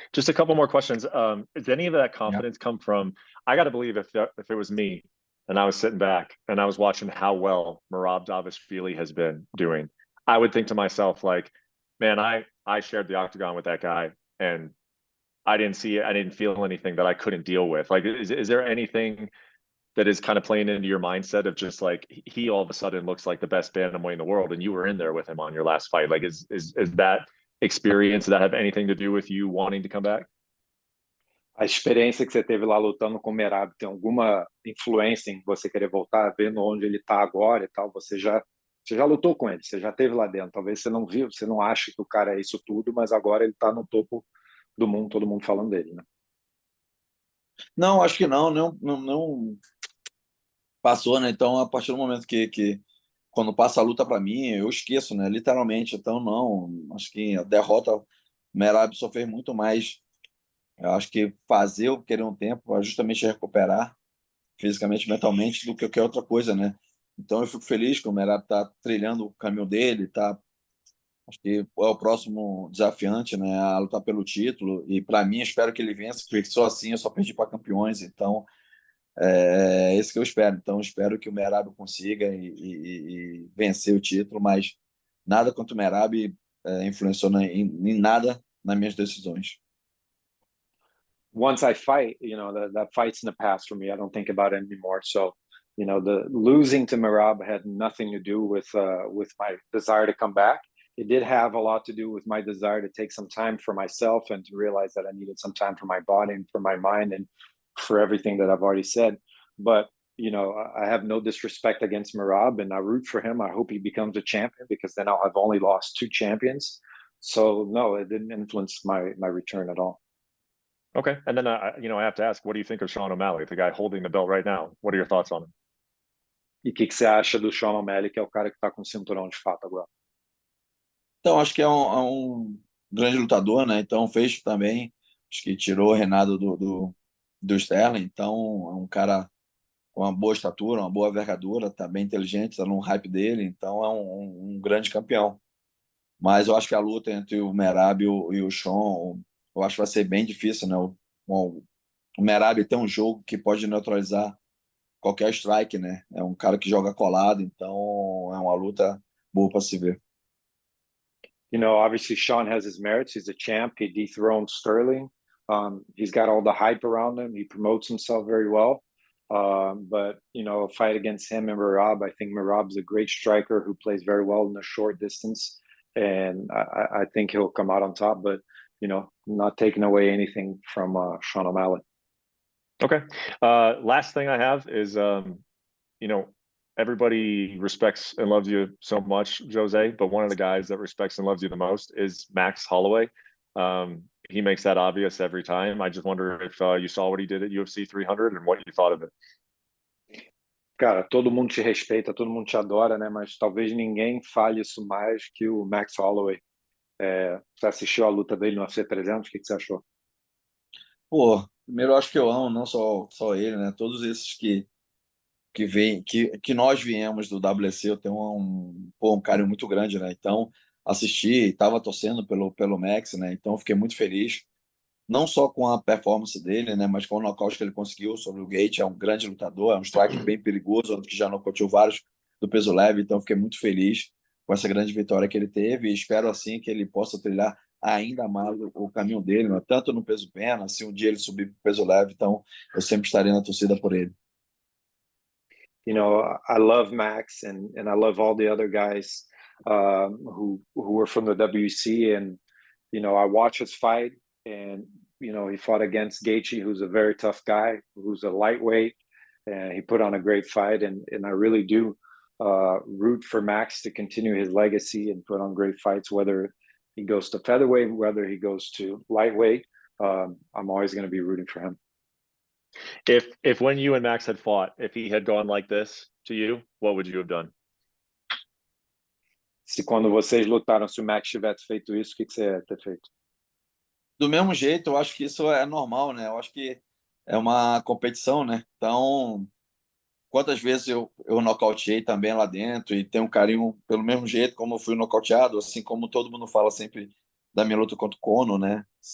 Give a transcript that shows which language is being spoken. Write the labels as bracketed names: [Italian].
[English] Just a couple more questions. Does any of that confidence come from, I got to believe if it was me and I was sitting back and I was watching how well Merab Dvalishvili has been doing, I would think to myself, like, man, I shared the octagon with that guy and I didn't feel anything that I couldn't deal with. Like, is there anything that is kind of playing into your mindset of just like, he all of a sudden looks like the best bantamweight in the world and you were in there with him on your last fight? Like, is that experience, does that have anything to do with you wanting to come back? [Portuguese] A experiência que você teve lá lutando com o Merab tem alguma influência em você querer voltar, vendo onde ele está agora e tal? Você já lutou com ele, você já esteve lá dentro. Talvez você não viu, você não ache que o cara é isso tudo, mas agora ele está no topo do mundo, todo mundo falando dele, né? Não, acho que não passou, né? Então, a partir do momento que quando passa a luta para mim, eu esqueço, né? Literalmente. Então, não, acho que a derrota, o Merab só fez muito mais. Eu acho que fazer eu querer um tempo é justamente recuperar fisicamente, mentalmente, do que qualquer outra coisa, né? Então, eu fico feliz que o Merab tá trilhando o caminho dele, tá. Acho que é o próximo desafiante, né? A lutar pelo título. E para mim, espero que ele vença, porque só assim eu só perdi para campeões. Então, é isso que eu espero. Então, espero que o Merab consiga e vencer o título, mas nada contra o Merab influenciou em nada nas minhas decisões. [English] Once I fight, you know, that fight's in the past for me. I don't think about it anymore. So, you know, the losing to Merab had nothing to do with my desire to come back. It did have a lot to do with my desire to take some time for myself and to realize that I needed some time for my body and for my mind and for everything that I've already said. But, you know, I have no disrespect against Merab, and I root for him. I hope he becomes a champion, because then I'll have only lost 2 champions. So no, it didn't influence my return at all. Okay. And then, you know, I have to ask, what do you think of Sean O'Malley, the guy holding the belt right now? What are your thoughts on him? [Portuguese] E o que você acha do Sean O'Malley, que é o cara que está com o cinturão de fato agora? Então, acho que é um grande lutador, né? Então, fez também, acho que tirou o Renato do Sterling. Então, é um cara com uma boa estatura, uma boa envergadura, tá bem inteligente, tá no hype dele. Então, é um grande campeão. Mas eu acho que a luta entre o Merab e o Sean, eu acho que vai ser bem difícil, né? O Merab tem um jogo que pode neutralizar qualquer strike, né? É um cara que joga colado, então é uma luta boa para se ver. [English] You know, obviously Sean has his merits. He's a champ. He dethroned Sterling. He's got all the hype around him. He promotes himself very well. But, you know, a fight against him and Merab, I think Merab's a great striker who plays very well in the short distance. And I think he'll come out on top. But, you know, not taking away anything from Sean O'Malley. Okay. Last thing I have is, you know, everybody respects and loves you so much, Jose, but one of the guys that respects and loves you the most is Max Holloway. He makes that obvious every time. I just wonder if you saw what he did at UFC 300 and what you thought of it. [Portuguese] Cara, todo mundo te respeita, todo mundo te adora, né? Mas talvez ninguém fale isso mais que o Max Holloway. Você assistiu a luta dele no UFC 300? O que você achou? Pô, primeiro eu acho que eu amo não só ele, né? Todos esses que vem, que nós viemos do WC, eu tenho um carinho muito grande, né? Então, assisti, estava torcendo pelo Max, né? Então, fiquei muito feliz, não só com a performance dele, né? Mas com o nocaute que ele conseguiu sobre o Gate. É um grande lutador, é um strike bem perigoso, outro que já nocauteou vários do peso leve. Então, fiquei muito feliz com essa grande vitória que ele teve e espero, assim, que ele possa trilhar ainda mais o caminho dele, né? Tanto no peso pena, se um dia ele subir para o peso leve. Então, eu sempre estarei na torcida por ele. [English] You know, I love Max and I love all the other guys who are from the WC. And, you know, I watch his fight, and, you know, he fought against Gaethje, who's a very tough guy, who's a lightweight, and he put on a great fight. And I really do root for Max to continue his legacy and put on great fights, whether he goes to featherweight, whether he goes to lightweight. I'm always going to be rooting for him. If when you and Max had fought, if he had gone like this to you, what would you have done? [Portuguese] Se quando vocês lutaram, se o Max tivesse feito isso, o que você ia ter feito? Do mesmo jeito, eu acho que isso é normal, né? Eu acho que é uma competição, né? Então, quantas vezes eu nocauteei também lá dentro e tenho um carinho pelo mesmo jeito como eu fui nocauteado, assim como todo mundo fala sempre da minha luta contra o Conor, né?